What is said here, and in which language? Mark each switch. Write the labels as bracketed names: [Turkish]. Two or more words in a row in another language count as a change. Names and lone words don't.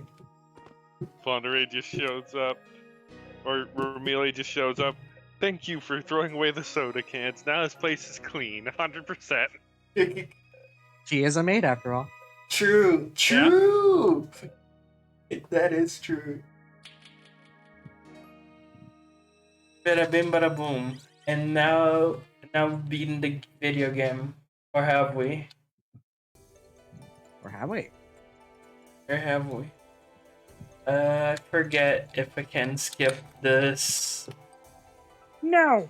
[English] Flaunderay just shows up. Or Romele just shows up. Thank you for throwing away the soda cans. Now this place is clean, 100%. She is a maid after all. True. True. That is true. Bada bim, bada boom. And now we've beaten the video game, or have we? Or have we? Or have we? I forget if I can skip this. No!